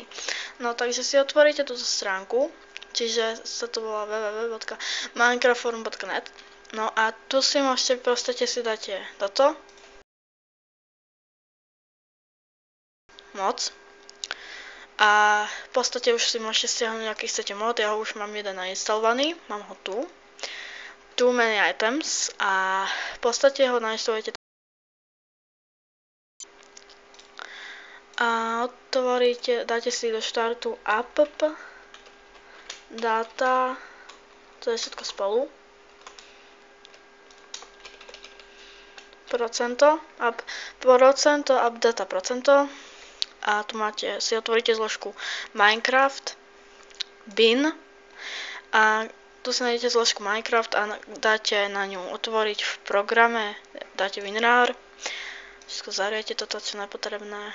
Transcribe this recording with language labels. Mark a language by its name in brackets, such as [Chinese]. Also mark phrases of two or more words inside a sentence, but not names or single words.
[Slovak] No takže si otvoríte túto stránku, čiže sa to volá www.minecraftforum.net. No a tu si môžete, proste si dáte toto. Moc. A v podstate už si môžete stiahnuť, aký chcete mód, ja ho už mám jeden nainstalovaný, mám ho tu. Too many items a v podstate ho nainstalujete a otvoríte, dáte si do štartu app, data, to je všetko spolu, procento, app data procento a tu máte, si otvoríte zložku Minecraft, bin a tu si nájdete zložku Minecraft a dáte na ňu otvoriť v programe, dáte WinRAR, všetko zariete toto, čo je nepotrebné.